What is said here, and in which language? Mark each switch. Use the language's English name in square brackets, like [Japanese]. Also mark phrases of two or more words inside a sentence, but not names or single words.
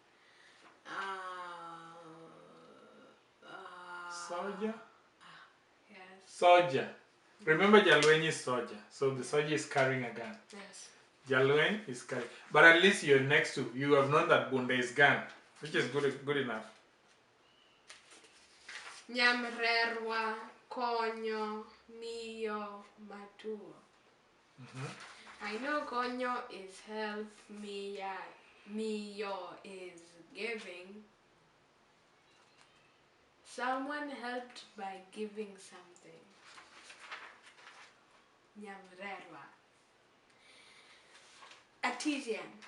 [English] Soldier? Yes. Soldier. Remember, Jalweny is soldier, so the soldier is carrying a gun. Yes. Jalweny is carrying, but at least you're next to. You have known that Bunda is gun, which is good enough. [Luo (Kenya and Tanzania)] Nyamrerwa, konyo, miyo, matuo. [English] I know konyo is help, miyo is giving. Someone helped by giving something. Nyamrerwa. Artisan.